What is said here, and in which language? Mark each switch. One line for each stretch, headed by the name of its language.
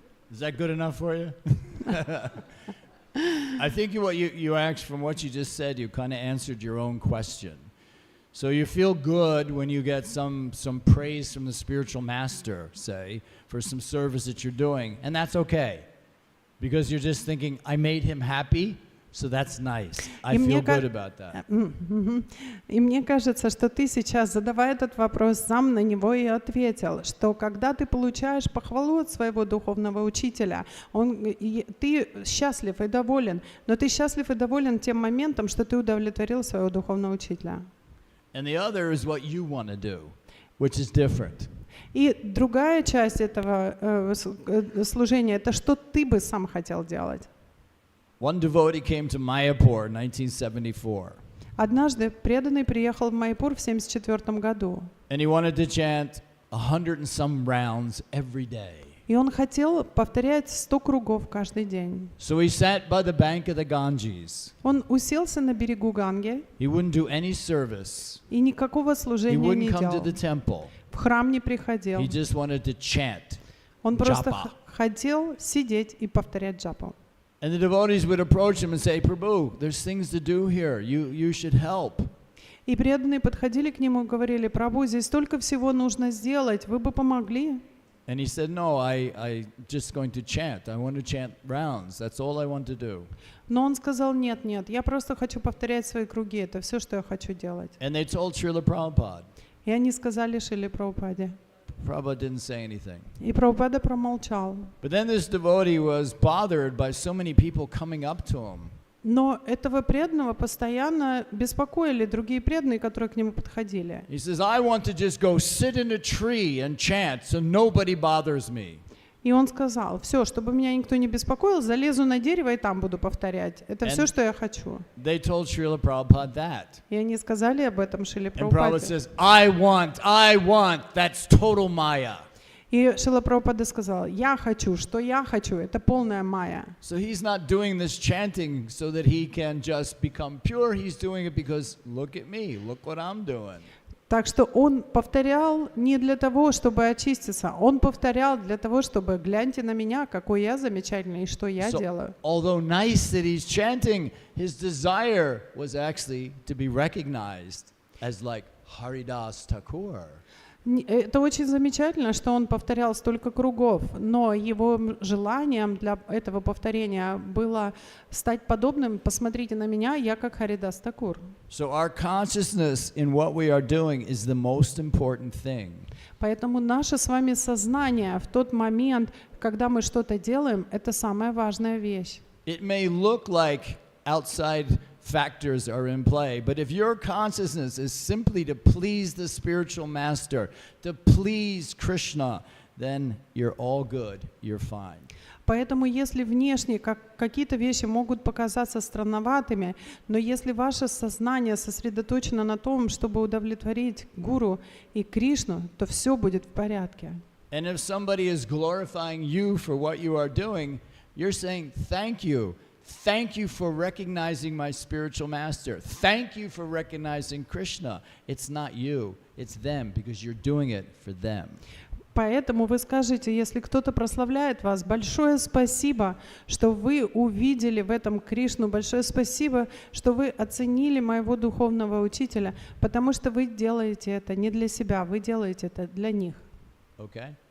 English: Is that good enough for you? I think you asked, from what you just said, you kind of answered your own question. So you feel good when you get some praise from the spiritual master, say, for some service that you're doing, and that's okay, because you're just thinking, I made him happy, So that's nice. I
Russian: И мне
English: feel good about that.
Russian: И мне кажется, что ты сейчас, задавая этот вопрос, сам на него и ответил, что когда ты получаешь похвалу от своего духовного учителя, ты счастлив и доволен, но ты счастлив и доволен тем моментом, что ты удовлетворил своего духовного учителя.
English: And the other is what you want to do, which is different.
Russian: И другая часть этого служения — это что ты бы сам хотел делать.
English: One devotee came to Mayapur in 1974.
Russian: Однажды преданный приехал в Майяпур в 1974 году.
English: And he wanted to chant 100 and some rounds every day.
Russian: И он хотел повторять 100 кругов каждый день.
English: So he sat by the bank of the Ganges.
Russian: Он уселся на берегу Ганги
English: He wouldn't do any service.
Russian: и никакого
English: He
Russian: служения не
English: wouldn't come to
Russian: делал.
English: the temple.
Russian: В храм не приходил.
English: He just wanted to chant.
Russian: Он просто
English: japa.
Russian: хотел сидеть и повторять джапу.
English: And the devotees would approach him and say, Prabhu, there's things to do here. You should help.
Russian: И преданные подходили к нему и говорили: «Прабху, здесь столько всего нужно сделать, вы бы помогли».
English: And he said, no, I just going to chant. I want to chant rounds. That's all I want to do.
Russian: Но он сказал: «Нет, нет, я просто хочу повторять свои круги, это все, что я хочу делать».
English: And they told Srila Prabhupada.
Russian: И они сказали Шриле Прабхупаде.
English: Prabhupada didn't say anything.
Russian: И Прабхупада промолчал.
English: But then this devotee was bothered by so many people coming up to him.
Russian: Но этого преданного постоянно беспокоили другие преданные, которые к нему подходили.
English: He says, I want to just go sit in a tree and chant so nobody bothers me.
Russian: И он сказал: «Все, чтобы меня никто не беспокоил, залезу на дерево и там буду повторять. Это все, что я хочу».
English: They told Srila Prabhupada that.
Russian: И они сказали об этом Шриле
English: And Prabhupada
Russian: Прабхупаде.
English: says, I want, that's total Maya.
Russian: И Шрила Прабхупада сказал: «Я хочу, что я хочу, это полная майя».
English: So he's not doing this chanting so that he can just become pure. He's doing it because look at me, look what I'm doing.
Russian: Так что он повторял не для того, чтобы очиститься, он повторял для того, чтобы гляньте на меня, какой я замечательный и что я делаю.
English: Although nice that he's chanting, his desire was actually to be recognized as like Haridas Thakur.
Russian: Это очень замечательно, что он повторял столько кругов, но его желанием для этого повторения было стать подобным: «Посмотрите на меня, я как Харидас Такур».
English: So our consciousness in what we are doing is the most important thing.
Russian: Поэтому наше с вами сознание в тот момент, когда мы что-то делаем, это самая важная вещь.
English: It may look like outside factors are in play, but if your consciousness is simply to please the spiritual master, to please Krishna, then you're all good, you're fine.
Russian: Поэтому если внешне какие-то вещи могут показаться странноватыми, но если ваше сознание сосредоточено на том, чтобы удовлетворить Гуру и Кришну, то все будет в порядке.
English: And if somebody is glorifying you for what you are doing, you're saying, thank you. Thank you for recognizing my spiritual master. Thank you for recognizing Krishna. It's not you, it's them, because you're doing it for them.
Russian: Поэтому вы скажете, если кто-то прославляет вас: «Большое спасибо, что вы увидели в этом Кришну, большое спасибо, что вы оценили моего духовного учителя, потому что вы делаете это не для себя, вы делаете это для них».
English: Okay?